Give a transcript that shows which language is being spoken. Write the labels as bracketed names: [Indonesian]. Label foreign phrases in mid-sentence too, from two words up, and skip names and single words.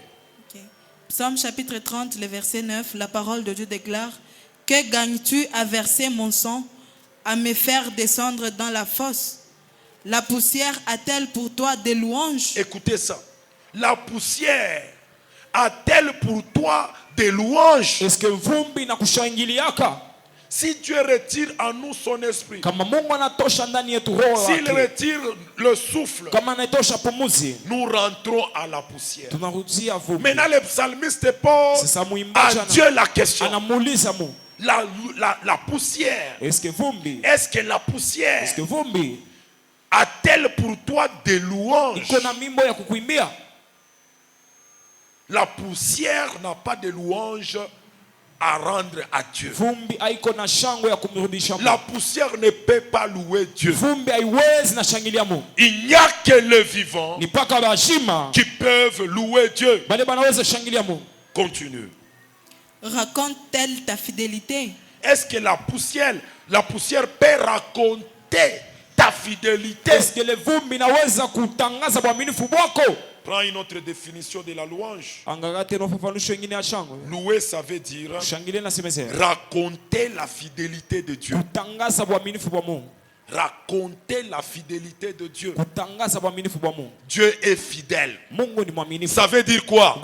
[French] Psaume chapitre 30, le verset 9. La parole de Dieu déclare: que gagnes-tu à verser mon sang, à me faire descendre dans la fosse? La poussière a-t-elle pour toi des louanges? Écoutez ça. La poussière a-t-elle pour toi des louanges? Est-ce que [Swahili] vumbi na kushangiliaka? [French] Si Dieu retire en nous son esprit, [Swahili] kama Mungu anatosha ndani yetu roho wake, [French] s'il retire le souffle, [Swahili] kama anatosha pumuzi, [French] nous rentrons à la poussière. [Swahili] tunarudia vumbi. [French] Maintenant le psalmiste pose à Dieu la question. [Swahili] Anamuuliza Mungu, [French] la poussière, est-ce que la poussière a-t-elle pour toi des louanges? [Swahili] iko na mimbo ya kukuimbia? [French] La poussière n'a pas de louanges à rendre à Dieu. La poussière ne peut pas louer Dieu. Il n'y a que les vivants qui peuvent louer Dieu. Continue. Raconte-t-elle ta fidélité? Est-ce que la poussière peut raconter ta fidélité? Est-ce que le [Swahili] vumbi inaweza kutangaza uaminifu wako? [French] Prends une autre définition de la louange. Louer, ça veut dire raconter la fidélité de Dieu. Raconter la fidélité de Dieu. Dieu est fidèle. Ça veut dire quoi?